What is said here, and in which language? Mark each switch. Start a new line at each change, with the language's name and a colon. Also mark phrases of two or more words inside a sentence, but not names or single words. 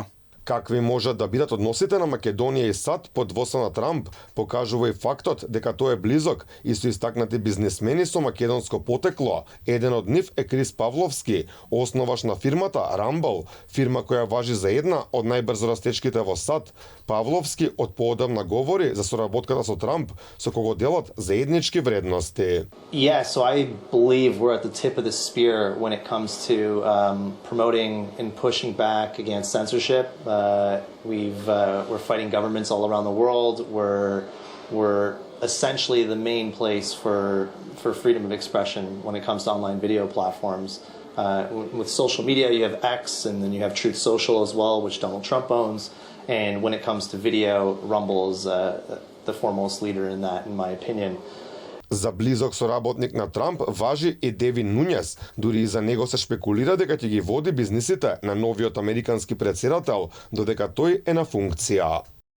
Macedonian: Какви можат да бидат односите на Македонија и САД под водство на Трамп, покажува и фактот дека тој е близок и со истакнати бизнисмени со македонско потекло. Еден од нив е Крис Павловски, основаш на фирмата Rumble, фирма која важи за една од најбрзо растечките во САД. Павловски од поодамна говори за соработката со Трамп, со кого делат заеднички вредности.
English: Yeah, so I believe we're at the tip of the spear when it comes to promoting and pushing back against censorship. We're fighting governments all around the world. We're essentially the main place for freedom of expression when it comes to online video platforms. With social media, you have X, and then you have Truth Social as well, which Donald Trump owns. And when it comes to video, Rumble is the foremost leader in that, in my opinion.
Macedonian: За близок соработник на Трамп важи и Девин Нунјес, дури и за него се шпекулира дека ќе ги води бизнисите на новиот американски претседател, додека тој е на функција.